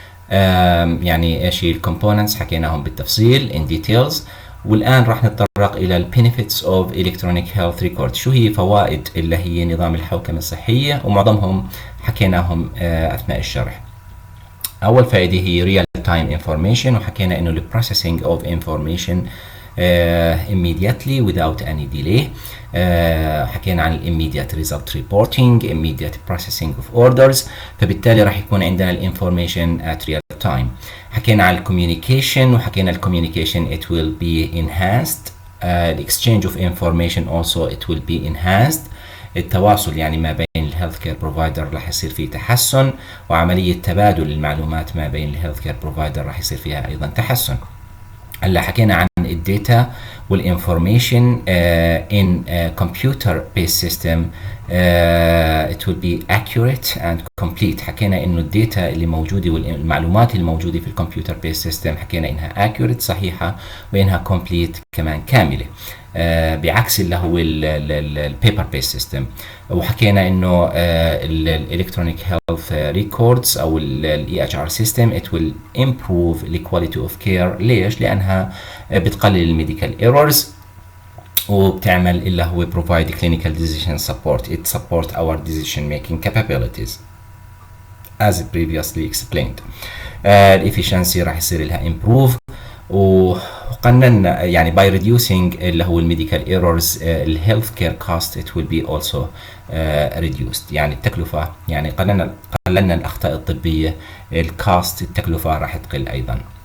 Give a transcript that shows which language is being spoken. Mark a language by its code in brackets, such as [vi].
[ar] يعني ايش هي الكومبوننتس حكيناهم بالتفصيل in details، والآن راح نتطرق إلى ال [en] benefits of electronic health record. [ar] شو هي فوائد اللي هي نظام الحوكمة الصحية، ومعظمهم حكيناهم أثناء الشرح. أول فائدة هي [en] real time information، وحكينا إنه ال processing of information immediately without any delay. [ar] حكينا عن [en] immediate result reporting, immediate processing of orders، [ar] فبالتالي راح يكون عندنا الانفورميشن [en] at real time. [ar] حكينا عن [en] communication، وحكينا communication it will be enhanced. exchange of information also it will be enhanced. [ar] التواصل يعني ما بين الهيلث كير بروفايدر راح يصير فيه تحسن، وعملية تبادل المعلومات ما بين الهيلث كير بروفايدر راح يصير فيها أيضا تحسن. هلا حكينا عن الداتا والانفورميشن [en] in computer based system it will be accurate and complete. [ar] حكينا انه الداتا اللي موجوده والمعلومات اللي موجوده في الكمبيوتر بيس سيستم حكينا انها accurate صحيحه، وانها complete كمان كامله، بعكس اللي هو البيبر بيس سيستم. وحكينا انه الالكترونيك هيلث ريكوردز او الاي اتش ار سيستم [en] it will improve the quality of care. [ar] ليش؟ لانها بتقلل الميديكال ايرورز، وبتعمل اللي هو [en] provide clinical decision support. It support our decision making capabilities as previously explained. [ar] الefficiency راح يصير لها improve، وقننا يعني by reducing اللي هو الميديكال ايرورز الهيلث كير كوست [en] it will be also reduced. [ar] يعني التكلفة، يعني قللنا الأخطاء الطبية، الكوست التكلفة راح تقل أيضا.